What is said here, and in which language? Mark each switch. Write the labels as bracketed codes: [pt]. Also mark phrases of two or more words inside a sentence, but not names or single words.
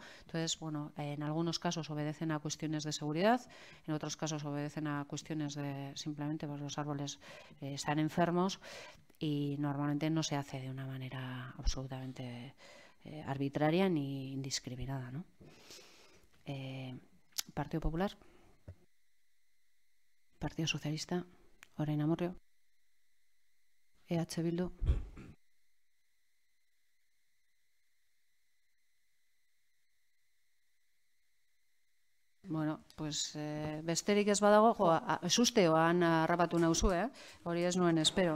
[es] Entonces, bueno, en algunos casos obedecen a cuestiones de seguridad, en otros casos obedecen a cuestiones de simplemente pues los árboles están enfermos, y normalmente no se hace de una manera absolutamente arbitraria ni indiscriminada, ¿no? Partido Popular, Partido Socialista, Orain Amurrio, EH Bildu. [eu] Bueno, pues besterik ez badago, susteoan harrapatu nauzu, hori ez nuen espero.